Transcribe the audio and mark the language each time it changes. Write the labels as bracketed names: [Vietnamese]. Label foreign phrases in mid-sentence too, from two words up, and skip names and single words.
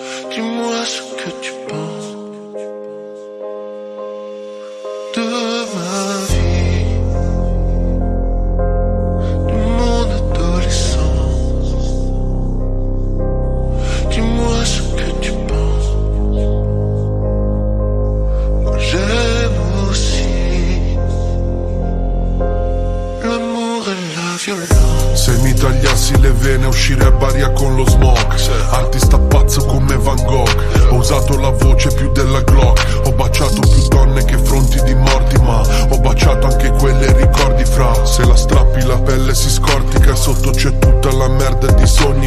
[French] Dis-moi ce que tu penses de ma vie, de mon adolescence. Dis-moi ce que tu penses. Moi j'aime aussi l'amour et la violence. [Italian] Se mi tagliassi le vene uscirebbe con lo smog. Artista pazzo come Van Gogh. Ho usato la voce più della Glock. Ho baciato più donne che fronti di morti, ma ho baciato anche quelle ricordi fra. Se la strappi la pelle si scortica e sotto c'è tutta la merda di sogni.